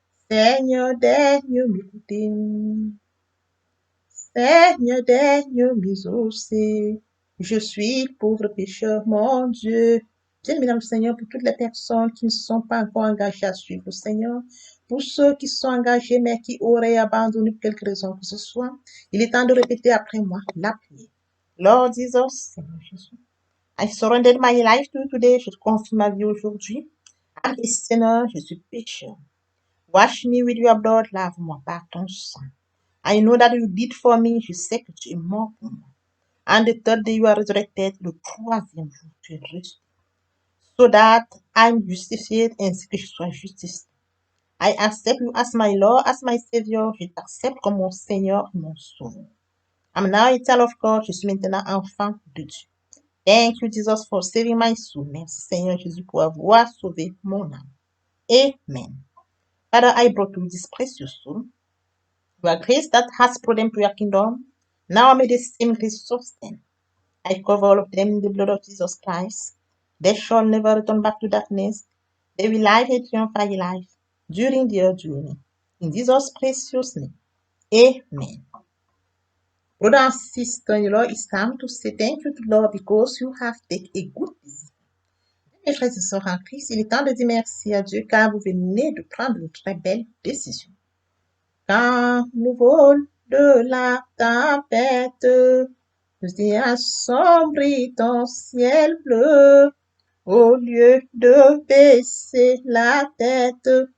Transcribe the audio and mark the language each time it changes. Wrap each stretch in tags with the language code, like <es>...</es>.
<fr>Seigneur, daigne m'écouter. Seigneur, daigne m'exaucer. Je suis pauvre pécheur, mon Dieu. Bien-aimé dans le Seigneur, pour toutes les personnes qui ne sont pas encore engagées à suivre le Seigneur, pour ceux qui sont engagés mais qui auraient abandonné pour quelque raison que ce soit, il est temps de répéter après moi la prière.</fr> <en>Lord Jesus, Seigneur Jésus, I surrender my life to you today.</en> <fr>Je te confie ma vie aujourd'hui.</fr> <en>I'm a sinner,</en> <fr>je suis pécheur.</fr> <en>Wash me with your blood,</en> <fr>lave-moi par ton sang.</fr> <en>I know that you did for me,</en> <fr>je sais que tu es mort pour moi.</fr> <en>And the third day you are resurrected,</en> <fr>le troisième jour tu es ressuscité.</fr> <en>So that I'm justified,</en> <fr>ainsi que je sois justifié.</fr> <en>I accept you as my Lord, as my Savior.</en> <fr>Je t'accepte comme mon Seigneur et mon Sauveur.</fr> <en>I'm now a child of God.</en> <fr>Je suis maintenant enfant de Dieu.</fr> <en>Thank you, Jesus, for saving my soul.</en> <fr>Merci, Seigneur Jésus, pour avoir sauvé mon âme. Amen.</fr> <en>Father, I brought you this precious soul. Your grace that has brought them to your kingdom. Now may the same grace sustain. I cover all of them in the blood of Jesus Christ. They shall never return back to darkness. They will live a triumphant life during their journey. In Jesus' precious name. Amen. Brother and sister-in-law, it's time to say thank you to the Lord because you have taken a good decision.</en> <fr>Mes frères et sœurs en Christ, il est temps de dire merci à Dieu car vous venez de prendre une très belle décision. Quand nous vol de la tempête, nous assombrit ton ciel bleu, au lieu de baisser la tête,</fr>